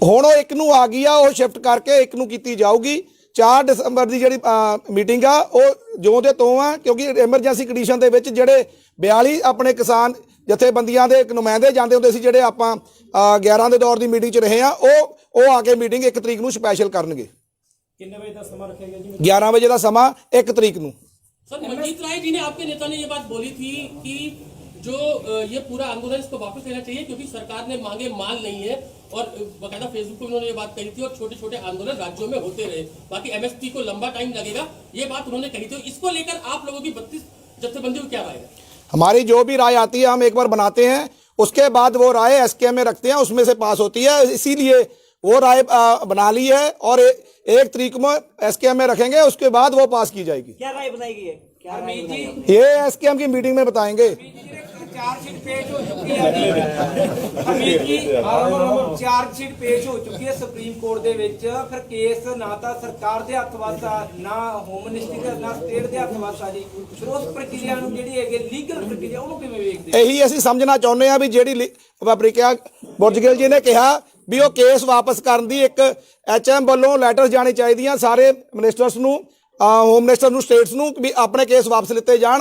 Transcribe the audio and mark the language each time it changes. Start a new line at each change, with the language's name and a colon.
Punjabi: ਹੁਣ ਉਹ 1 ਨੂੰ ਆ ਗਈ ਆ, ਉਹ ਸ਼ਿਫਟ ਕਰਕੇ 1 ਨੂੰ ਕੀਤੀ ਜਾਊਗੀ। 4 ਦਸੰਬਰ ਦੀ ਜਿਹੜੀ ਮੀਟਿੰਗ ਆ ਉਹ ਜਿਉਂ ਦੇ ਤੋਂ ਆ, ਕਿਉਂਕਿ ਐਮਰਜੈਂਸੀ ਕੰਡੀਸ਼ਨ ਦੇ ਵਿੱਚ ਜਿਹੜੇ 42 ਆਪਣੇ ਕਿਸਾਨ ਜਥੇਬੰਦੀਆਂ ਦੇ ਨੁਮਾਇੰਦੇ ਜਾਂਦੇ ਹੁੰਦੇ ਸੀ, ਜਿਹੜੇ ਆਪਾਂ 11 ਦੇ ਦੌਰ ਦੀ ਮੀਟਿੰਗ 'ਚ ਰਹੇ ਆ, ਉਹ ਆ ਕੇ ਮੀਟਿੰਗ 1 ਤਰੀਕ ਨੂੰ ਸਪੈਸ਼ਲ ਕਰਨਗੇ। ਕਿੰਨੇ ਵਜੇ ਦਾ ਸਮਾਂ ਰੱਖਿਆ ਗਿਆ ਜੀ? 11 ਵਜੇ ਦਾ ਸਮਾਂ 1 ਤਰੀਕ ਨੂੰ।
Hindi: सर, मनजीत राय जी ने, आपके नेता ने ये बात बोली थी कि जो ये पूरा आंदोलन इसको वापस लेना चाहिए क्योंकि सरकार ने मांगे माल नहीं है, और बाकायदा फेसबुक पे उन्होंने ये बात कही थी, और छोटे छोटे आंदोलन राज्यों में होते रहे, बाकी MSP को लंबा टाइम लगेगा, ये बात उन्होंने कही थी। इसको लेकर आप लोगों की 32 जत्थेबंदियों को क्या राय है? हमारी जो भी राय आती है हम एक बार बनाते हैं, उसके बाद वो राय SKM में रखते हैं, उसमें से पास होती है। इसीलिए वो राय बना ली है और 1 तरीक में SKM में रखेंगे, उसके बाद वो पास की जाएगी। क्या राय बनाई गई है? क्या राय बनाई गई? ये SKM की मीटिंग में बताएंगे। चार्जशीट पेश हो चुकी है। चार्जशीट पेश हो चुकी है सुप्रीम कोर्ट
Punjabi: ਦੇ ਵਿੱਚ। ਫਿਰ ਕੇਸ ਨਾ ਤਾਂ ਸਰਕਾਰ ਦੇ ਹੱਥ ਵਾਸਾ, ਨਾ ਹੋਮ ਮਿਨਿਸਟਰੀ ਦੇ, ਨਾ ਸਟੇਟ ਦੇ ਹੱਥ ਵਾਸਾ ਜੀ। ਫਿਰ ਉਸ ਪ੍ਰਕਿਰਿਆ ਨੂੰ ਜਿਹੜੀ ਹੈਗੀ ਲੀਗਲ ਪ੍ਰਕਿਰਿਆ, ਉਹਨੂੰ ਕਿਵੇਂ ਵੇਖਦੇ? ਇਹੀ ਅਸੀਂ ਸਮਝਣਾ ਚਾਹੁੰਦੇ ਆ ਵੀ ਜਿਹੜੀ ਪ੍ਰਕਿਰਿਆ ਬੁਰਜਗਿਲ ਜੀ ਨੇ ਕਿਹਾ ਵੀ ਉਹ ਕੇਸ ਵਾਪਸ ਕਰਨ ਦੀ ਇੱਕ HM ਵੱਲੋਂ ਲੈਟਰ ਜਾਣੀ ਚਾਹੀਦੀਆਂ ਸਾਰੇ ਮਿਨਿਸਟਰਸ ਨੂੰ, ਹੋਮ ਮਿਨਿਸਟਰ ਨੂੰ, ਸਟੇਟਸ ਨੂੰ, ਵੀ ਆਪਣੇ ਕੇਸ ਵਾਪਸ ਲਿੱਤੇ ਜਾਣ।